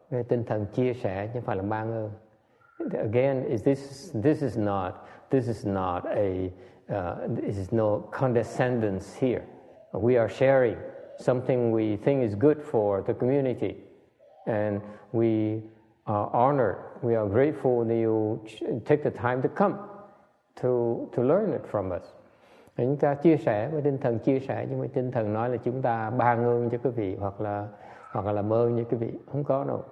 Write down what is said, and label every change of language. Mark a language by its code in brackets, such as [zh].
[vi] Tinh thần chia sẻ chứ không phải là ban ơn. [en] Again, this is no condescendence here. We are sharing something we think is good for the community, and we are honored. We are grateful that you take the time to come to learn it from us. [vi] Chúng ta chia sẻ với tinh thần chia sẻ, nhưng mà tinh thần nói là chúng ta ban ơn cho quý vị hoặc là làm ơn cho quý vị, không có đâu.